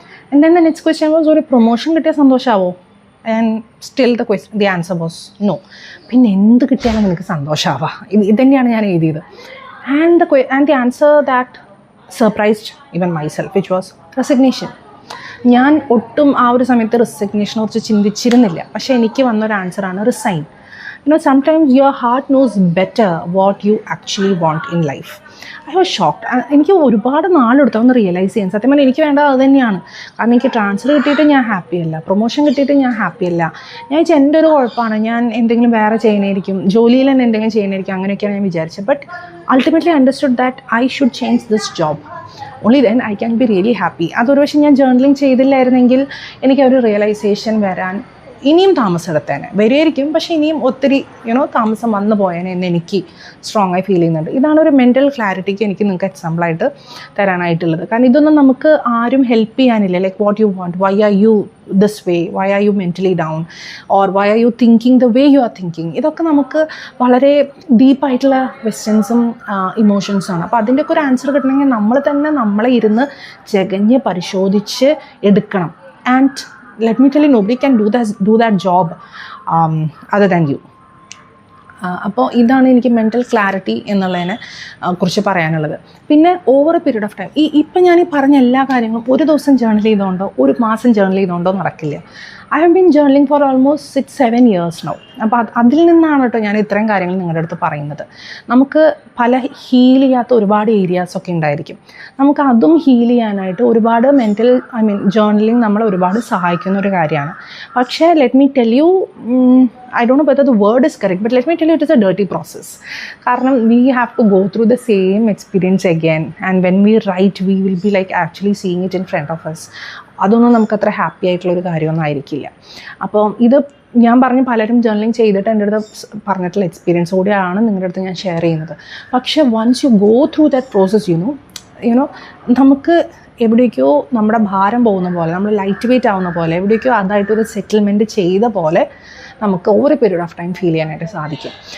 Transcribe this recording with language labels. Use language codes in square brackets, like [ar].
[en] and then the next question was, [ml] ഒരു promotion കിട്ടിയാൽ സന്തോഷമാവോ? [en] And still the answer was no. [ml] പിന്നെ എന്ത് കിട്ടിയാലും എനിക്ക് സന്തോഷമാവാ? ഇതന്നെയാണ് ഞാൻ എഴുതിയത്. [en] And the answer that surprised even myself, which was resignation. [ml] ഞാൻ ഒട്ടും ആ ഒരു സമയത്ത് റെസിഗ്നേഷനെ കുറിച്ച് ചിന്തിച്ചിരുന്നില്ല. പക്ഷേ എനിക്ക് വന്നൊരു ആൻസറാണ് resign. [en] Sometimes your heart knows better what you actually want in life. I was shocked. [ml] എനിക്ക് ഒരുപാട് നാളെടുത്തു ഒന്ന് റിയലൈസ് ചെയ്യാൻ. സത്യം പറഞ്ഞാൽ എനിക്ക് വേണ്ടത് അത് തന്നെയാണ്. കാരണം എനിക്ക് ട്രാൻസ്ഫർ കിട്ടിയിട്ട് ഞാൻ ഹാപ്പിയല്ല, പ്രൊമോഷൻ കിട്ടിയിട്ട് ഞാൻ ഹാപ്പിയല്ല. ഞാൻ വെച്ചാൽ എൻ്റെ ഒരു കുഴപ്പമാണ്, ഞാൻ എന്തെങ്കിലും വേറെ ചെയ്യണമായിരിക്കും, ജോലിയിൽ തന്നെ എന്തെങ്കിലും ചെയ്യണമായിരിക്കും, അങ്ങനെയൊക്കെയാണ് ഞാൻ വിചാരിച്ചത്. [en] But ultimately understood that I should change this job. Only then I can be really happy. [ml] അതൊരു പക്ഷേ ഞാൻ ജേർണലിംഗ് ചെയ്തില്ലായിരുന്നെങ്കിൽ എനിക്ക് ഒരു റിയലൈസേഷൻ വരാൻ ഇനിയും താമസം എടുത്തേനെ. വരുമായിരിക്കും, പക്ഷേ ഇനിയും ഒത്തിരി താമസം വന്നു പോയേനെ എന്ന് എനിക്ക് സ്ട്രോങ് ആയി ഫീൽ ചെയ്യുന്നുണ്ട്. ഇതാണ് ഒരു മെൻ്റൽ ക്ലാരിറ്റിക്ക് എനിക്ക് നിങ്ങൾക്ക് എക്സാമ്പിളായിട്ട് തരാനായിട്ടുള്ളത്. കാരണം ഇതൊന്നും നമുക്ക് ആരും ഹെൽപ്പ് ചെയ്യാനില്ല. [en] Like what you want, why are you this way, why are you mentally down, or why are you thinking the way you are thinking. [ml] ഇതൊക്കെ നമുക്ക് വളരെ ഡീപ്പായിട്ടുള്ള ക്വസ്റ്റ്യൻസും ഇമോഷൻസാണ്. അപ്പോൾ അതിൻ്റെയൊക്കെ ഒരു ആൻസർ കിട്ടണമെങ്കിൽ നമ്മൾ തന്നെ നമ്മളെ ഇരുന്ന് ചകഞ്ഞ് പരിശോധിച്ച് എടുക്കണം. [en] And let me tell you, nobody can do that job other than you. [ml] അപ്പോൾ ഇതാണ് എനിക്ക് മെൻ്റൽ ക്ലാരിറ്റി എന്നുള്ളതിനെ കുറിച്ച് പറയാനുള്ളത്. പിന്നെ [en] over a period of time, [ml] ഇപ്പം ഞാൻ ഈ പറഞ്ഞ എല്ലാ കാര്യങ്ങളും ഒരു ദിവസം ജേർണൽ ചെയ്തുകൊണ്ടോ ഒരു മാസം ജേർണൽ ചെയ്തുകൊണ്ടോ നടക്കില്ല. [en] I have been journaling for almost 6-7 years now. [ml] അപ്പോൾ അതിൽ നിന്നാണ് കേട്ടോ ഞാൻ ഇത്രയും കാര്യങ്ങൾ നിങ്ങളുടെ അടുത്ത് പറയുന്നത്. നമുക്ക് പല ഹീൽ ചെയ്യാത്ത ഒരുപാട് ഏരിയാസൊക്കെ ഉണ്ടായിരിക്കും. നമുക്ക് അതും ഹീൽ ചെയ്യാനായിട്ട് ഒരുപാട് ജേർണലിംഗ് നമ്മളെ ഒരുപാട് സഹായിക്കുന്ന ഒരു കാര്യമാണ്. [en] പക്ഷേ let me tell you, I don't know whether the word is correct, but let me tell you, it is a dirty process. കാരണം we have to go through the same experience again, and when we write, we will be like actually seeing it in front of us. [ml] അതൊന്നും നമുക്ക് അത്ര happy ആയിട്ടുള്ളൊരു കാര്യമൊന്നും ആയിരിക്കില്ല. അപ്പോൾ ഇത് ഞാൻ പറഞ്ഞ പലരും ജേർണലിംഗ് ചെയ്തിട്ട് എൻ്റെ അടുത്ത് പറഞ്ഞിട്ടുള്ള എക്സ്പീരിയൻസ് കൂടിയാണ് നിങ്ങളുടെ അടുത്ത് ഞാൻ ഷെയർ ചെയ്യുന്നത്. പക്ഷേ [en] once you go through that process, you know [ml] നമുക്ക് എവിടേക്കോ നമ്മുടെ ഭാരം പോകുന്ന പോലെ, നമ്മൾ ലൈറ്റ് വെയിറ്റ് ആവുന്ന പോലെ, എവിടേക്കോ അതായിട്ടൊരു സെറ്റിൽമെൻറ്റ് ചെയ്ത പോലെ നമുക്ക് [en] over period of time [ml] feel ചെയ്യാനായിട്ട് സാധിക്കും.